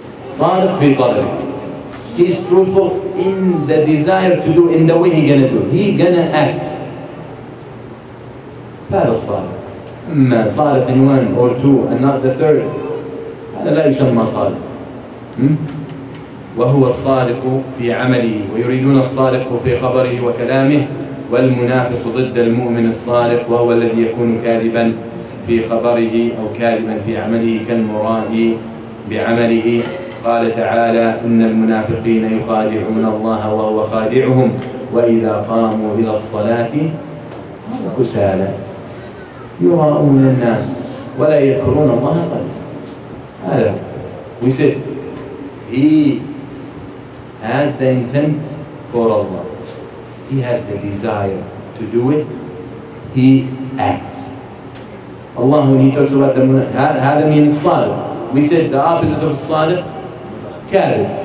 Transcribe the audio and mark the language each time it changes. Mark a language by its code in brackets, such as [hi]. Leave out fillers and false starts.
[ar] صادق في طلبه. [en] He is truthful in the desire to do, in the way he gonna do. He gonna act. [ar] هذا الصادق. أما صادق [en] in one or two and not the third, [ar] هذا لا يسمى صادق. وهو الصادق في عمله، ويريدون الصادق في خبره وكلامه، والمنافق ضد المؤمن الصادق، وهو الذي يكون كاذبا في خبره أو كاذبا في عمله كالمرائي بعمله. قال تعالى: إن المنافقين يخادعون الله وهو خادعهم وإذا قاموا إلى الصلاة كسالى يراءون الناس ولا يذكرون الله قليلا. [en] هذا we said he has the intent for Allah, he has the desire to do it, he acts. Allah, when he talks about the هذا means الصادق. We said the opposite of [ar] الصادق كاذب.